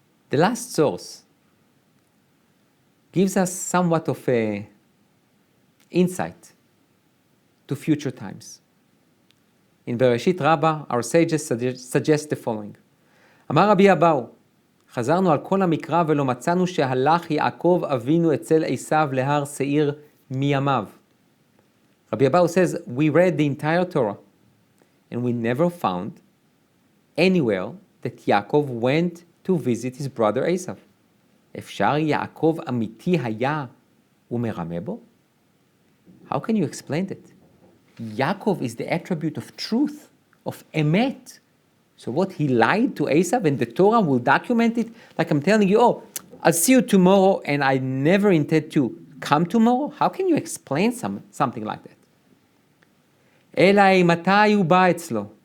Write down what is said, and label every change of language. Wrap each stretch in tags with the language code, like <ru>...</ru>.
<en>The last source gives us somewhat of a insight to future times. In Bereshit Rabbah, our sages suggest the following.</en> <he>אמר רבי אבאו, חזרנו על כל המקרא ולא מצאנו שהלך יעקב אבינו אצל עשיו להר שעיר מימיו.</he> <en>Rabbi Abahu says, we read the entire Torah and we never found anywhere that Yaakov went to visit his brother Esau.</en> <he>אפשר יעקב אמיתי היה ומרמה בו?</he> <en>How can you explain that? Yaakov is the attribute of truth, of emet. So what, he lied to Esau and the Torah will document it? Like I'm telling you, oh, I'll see you tomorrow and I never intend to come tomorrow? How can you explain something like that?</en> <he>אלא מתי הוא בא אצלו?</he>